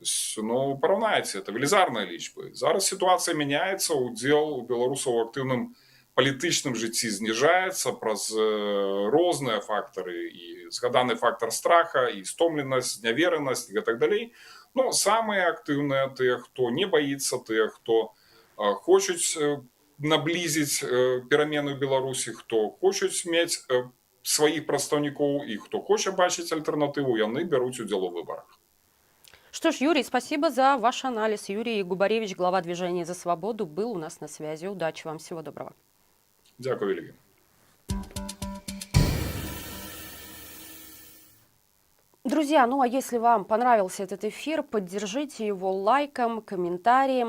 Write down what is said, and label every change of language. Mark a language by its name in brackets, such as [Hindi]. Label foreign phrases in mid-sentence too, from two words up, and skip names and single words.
[Belarusian] Ну, параўнайце, это велізарныя лічбы. Зараз сітуацыя мяняецца, удзел беларусаў у актыўным палітычным жыцці зніжаецца праз розныя фактары, і згаданы фактар страха, і стомленасць, няверанасць і гэтак далей. Но самыя актыўныя тыя, хто не баіцца, тыя, хто хочуць наблізіць перамены ў Беларусі, хто хочуць мець сваіх прадстаўнікоў і хто хоча бачыць альтэрнатыву, яны бяруць удзел у выбарах. [Russian] Что ж, Юрий, спасибо за ваш анализ. Юрий Губаревич, глава движения «За свободу», был у нас на связи. Удачи вам, всего доброго. [Ukrainian] Дякую, Вельгин. [Russian] Друзья, ну а если вам понравился этот эфир, поддержите его лайком, комментарием.